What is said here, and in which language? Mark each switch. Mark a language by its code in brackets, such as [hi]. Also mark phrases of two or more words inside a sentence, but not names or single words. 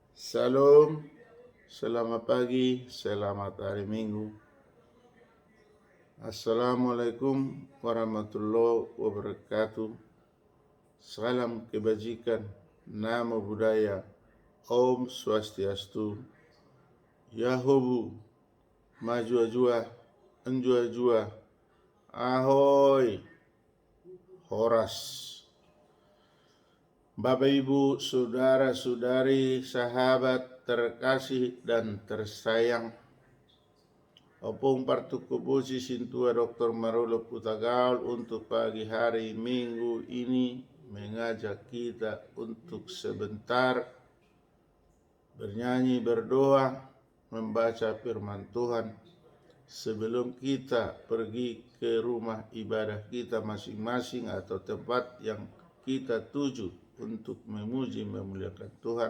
[id] Salam, selamat pagi, selamat hari Minggu. [ar] السلام عليكم ورحمة الله وبركاته. [id] Salam kebajikan, namo budaya, [ban] Om Swastiastu, [id] Yahobu, maju ajua, anjua jua, ahoy, horas. Bapak Ibu, saudara-saudari, sahabat terkasih dan tersayang, opung partukubusi sintua Dr. Marolo Putagaul untuk pagi hari Minggu ini mengajak kita untuk sebentar bernyanyi, berdoa, membaca firman Tuhan sebelum kita pergi ke rumah ibadah kita masing-masing atau tempat yang kita tuju untuk memuji memuliakan Tuhan.